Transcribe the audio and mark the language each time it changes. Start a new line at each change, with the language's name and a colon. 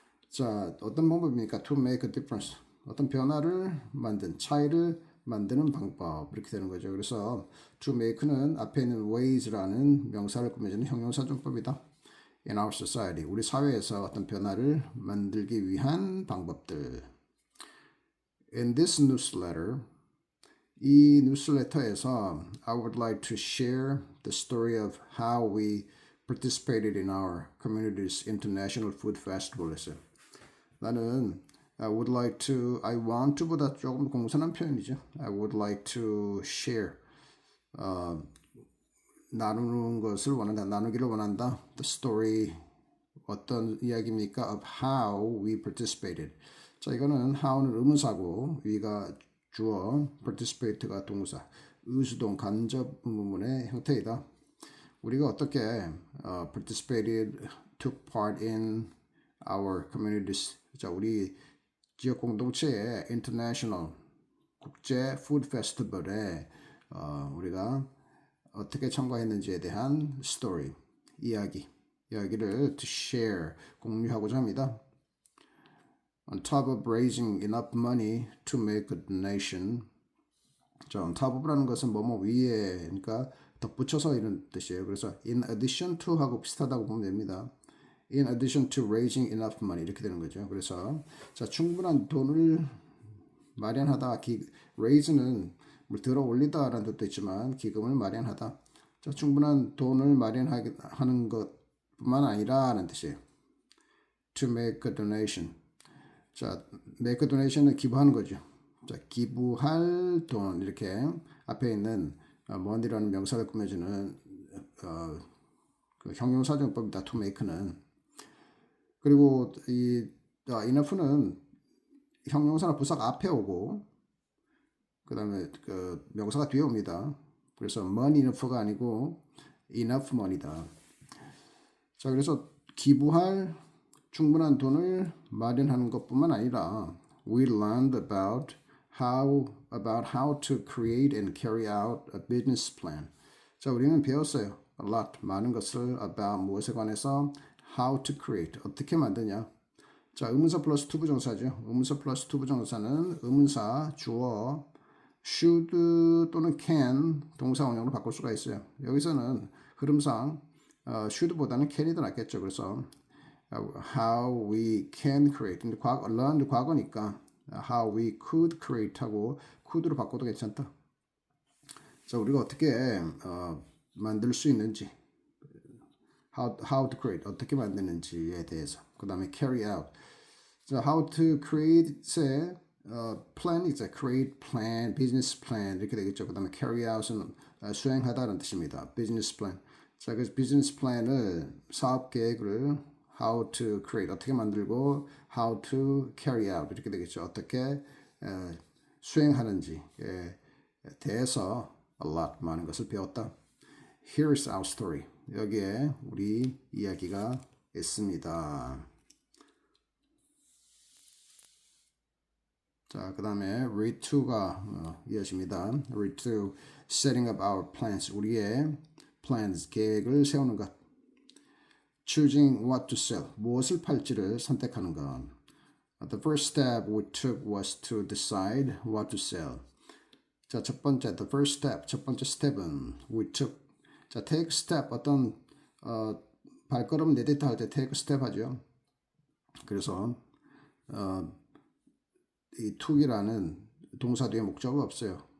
Korean: 자, 어떤 방법입니까?
English: To make a difference,
Korean: 어떤 변화를 만든, 차이를 만드는 방법, 이렇게 되는 거죠. 그래서 to make는 앞에 있는 ways라는 명사를 꾸며주는 형용사정법이다.
English: In our society,
Korean: 우리 사회에서 어떤 변화를 만들기 위한 방법들.
English: In this newsletter,
Korean: 이 뉴스레터에서
English: I would like to share the story of how we participated in our community's international food festival.
Korean: 했어요. 나는
English: I want to
Korean: 보다 조금 공손한 표현이죠.
English: I would like to share,
Korean: 나누는 것을 원한다, 나누기를 원한다.
English: The story,
Korean: 어떤 이야기입니까?
English: Of how we participated.
Korean: 자, 이거는 how는 의문사고 위가 주어, participate가 동사, 의수동 간접 의문문의 형태이다. 우리가 어떻게
English: participated, took part in our communities.
Korean: 자, 우리 지역 공동체의 international 국제 food festival에 우리가 어떻게 참가했는지에 대한 story, 이야기를 to share, 공유하고자 합니다.
English: On top of raising enough money to make a donation.
Korean: 자, on top of라는 것은 뭐뭐 위에, 그러니까 덧붙여서 이런 뜻이에요. 그래서 in addition to 하고 비슷하다고 보면 됩니다.
English: In addition to raising enough money
Korean: 이렇게 되는 거죠. 그래서 자, 충분한 돈을 마련하다. raise는 들어 올리다라는 뜻도 있지만 기금을 마련하다. 자, 충분한 돈을 마련하는 것뿐만 아니라는 뜻이에요.
English: To make a donation.
Korean: 자, make a donation은 기부하는 거죠. 자, 기부할 돈, 이렇게 앞에 있는 money라는 명사를 꾸며주는 그 형용사정법이다. to make는. 그리고 이 enough는 형용사나 부사가 앞에 오고 그 다음에 그 명사가 뒤에 옵니다. 그래서 money enough가 아니고 enough money다. 자, 그래서 기부할 충분한 돈을 마련하는 것뿐만 아니라
English: we learned about how to create and carry out a business plan.
Korean: 자, 우리는 배웠어요. A lot, 많은 것을 about 무엇에 관해서 how to create, 어떻게 만드냐. 자, 의문사 플러스 to 부정사죠. 의문사 플러스 to 부정사는 의문사, 주어, should 또는 can 동사 원형으로 바꿀 수가 있어요. 여기서는 흐름상 should보다는 can이 더 낫겠죠.
English: 그래서 how we can create.
Korean: 근데 learned 과거니까
English: how we could create
Korean: 하고 could로 바꿔도 괜찮다. 자, 우리가 어떻게 만들 수 있는지 how to create 어떻게 만드는지에 대해서. 그다음에 carry out. 자, how to create의 plan 이제 create plan, business plan 이렇게 되겠죠. 그다음에 carry out은 수행하다는 뜻입니다.
English: business plan.
Korean: 자, 그래서 business plan을 사업 계획을 how to create 어떻게 만들고 how to carry out 이렇게 되겠죠. 어떻게 수행하는지에 대해서 a lot 많은 것을 배웠다.
English: Here's our story.
Korean: 여기에 우리 이야기가 있습니다. 자, 그 다음에 read to가 이어집니다.
English: read to setting up our plans.
Korean: 우리의 plans, 계획을 세우는 것.
English: choosing what to sell.
Korean: 무엇을 팔지를 선택하는 것.
English: The first step we took was to decide what to sell.
Korean: 자, 첫 번째, the first step, 첫 번째 스텝은 we took. 자, take step, 어떤 발걸음 내딛다 할 때 take step 하죠. 그래서 이 took이라는 동사 뒤에 목적어가 없어요.